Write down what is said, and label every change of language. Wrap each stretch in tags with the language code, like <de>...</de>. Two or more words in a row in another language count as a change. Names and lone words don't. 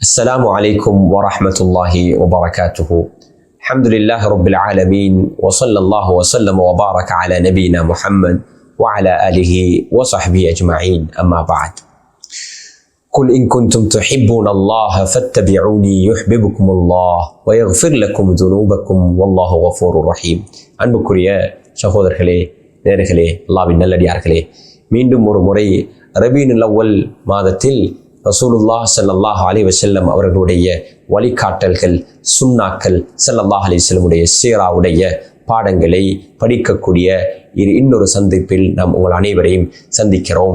<ar>السلام عليكم ورحمة الله وبركاته. الحمد لله رب العالمين وصلى الله وسلم وبارك على نبينا محمد وعلى آله وصحبه أجمعين. أما بعد، قل إن كنتم تحبون الله فاتبعوني يحببكم الله ويغفر لكم ذنوبكم والله غفور رحيم.</ar> <ta>அன்புக்குரிய சகோதரர்களே, நேயர்களே, அல்லாஹ்வின் நல்லடியார்களே, மீண்டும் ஒரு முறை ரபீஉல் அவ்வல் மாதத்தில் ரசூலுல்லாஹ்</ta> <ar>صلى الله عليه وسلم</ar> <ta>அவர்களுடைய வழிகாட்டல்கள், சுன்னாக்கள்,</ta> <ar>صلى الله عليه</ar> <ta>வஸல்லமுடைய சீராவுடைய பாடங்களை படிக்கக்கூடிய இன்னொரு சந்திப்பில் நாம் உங்கள் அனைவரையும் சந்திக்கிறோம்.</ta>